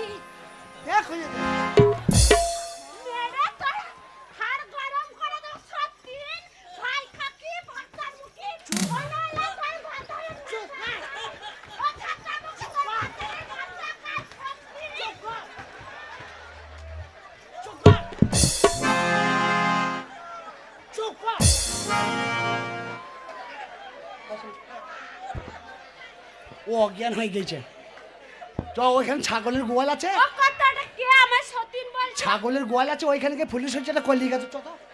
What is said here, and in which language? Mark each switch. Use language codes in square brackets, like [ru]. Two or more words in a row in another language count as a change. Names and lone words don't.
[hi] देखो ये [bn] মেরে তোর হাড় গরম করে দাও সত্যি। ভাই খাকি ভাতার মুখি ওলা ওলা তোর ভাতারের চুপ না। ও ভাতার মুখি তোর ভাতারের মাথা কাট সত্যি। [hi] चुप कर, चुप कर। [bn] ও অজ্ঞান হয়ে গেছে। তো ওইখানে ছাগলের গোয়াল আছে, ও কথাটা কে আমার সতীন বলছে? ছাগলের গোয়াল আছে, ওইখানে গিয়ে পুলিশ হচ্ছে এটা করলি গেছে। চল তো।